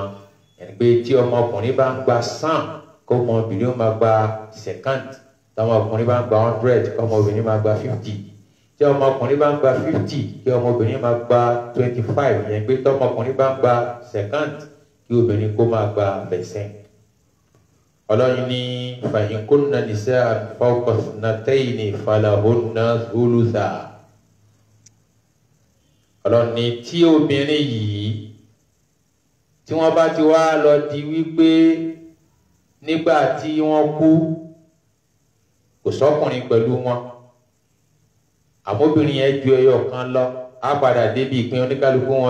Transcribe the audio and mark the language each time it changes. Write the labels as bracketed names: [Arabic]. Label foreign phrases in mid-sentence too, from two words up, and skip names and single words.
[Yoruba] Ẹni pé tí ọmọ ọkùnrin bá ń gba 100, kó ọmọ obìnrin ó máa gba 50. Tí ọmọ ọkùnrin bá ń gba 100, kó ọmọ obìnrin máa gba 50. Tí ọmọ ọkùnrin bá ń gba 50, kí ọmọ obìnrin máa gba 25. Ẹni pé tí ọmọ ọkùnrin bá ń gba 50, kí obìnrin kó máa gba 25. Ọlọ́run ní [Arabic] فإن كن نساء فوق اثنتين فلهن ثلثا. [Yoruba] Ọlọ́run ní tí obìnrin yìí tí wọ́n bá ti wá lọ di wípé nígbà tí wọ́n kú kò sọ́kùnrin pẹ̀lú wọn, àmóbìnrin yẹn ju ẹyọ kan lọ, á padà débi ìpín oníkálukú wọn.